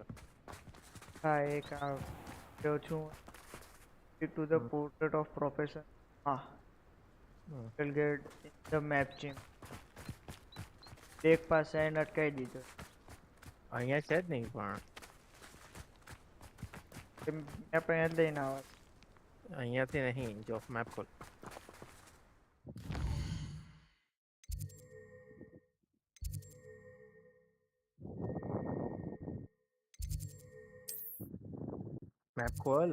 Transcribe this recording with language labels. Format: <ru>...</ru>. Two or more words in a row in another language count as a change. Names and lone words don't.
<gu>હા એક ગયો છું</gu> <en>to the portrait of professor. Will get the map change.</en> <gu>એક પાસે આવીને અટકાઈ દીધો. અહીંયા છે જ નહીં પણ મેપ અહીંયા જ લઈને આવે. અહીંયાથી નહીં, જો મેપ ખોલ. મેપ ખોલ.</gu>